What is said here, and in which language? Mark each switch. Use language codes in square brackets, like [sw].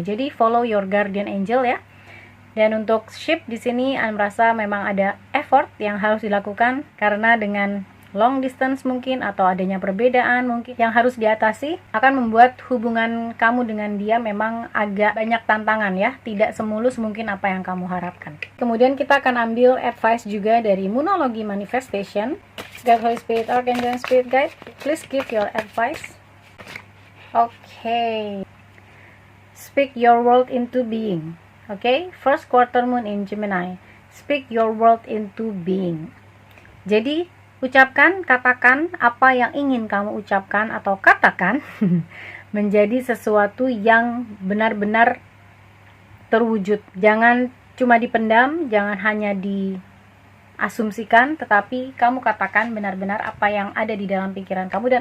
[id] Jadi [en] follow your guardian angel [id] ya. Dan untuk ship di sini, An merasa memang ada effort yang harus dilakukan karena dengan long distance mungkin atau adanya perbedaan mungkin yang harus diatasi akan membuat hubungan kamu dengan dia memang agak banyak tantangan ya, tidak semulus mungkin apa yang kamu harapkan. Kemudian kita akan ambil advice juga dari Moonology Manifestation. [en] God, Holy Spirit, Archangel, and Spirit Guide, please give your advice. Okay, speak your world into being. Okay, first quarter moon in Gemini, speak your world into being. [id] Jadi ucapkan, katakan apa yang ingin kamu ucapkan atau katakan menjadi sesuatu yang benar-benar terwujud. Jangan cuma dipendam, jangan hanya diasumsikan, tetapi kamu katakan benar-benar apa yang ada di dalam pikiran kamu.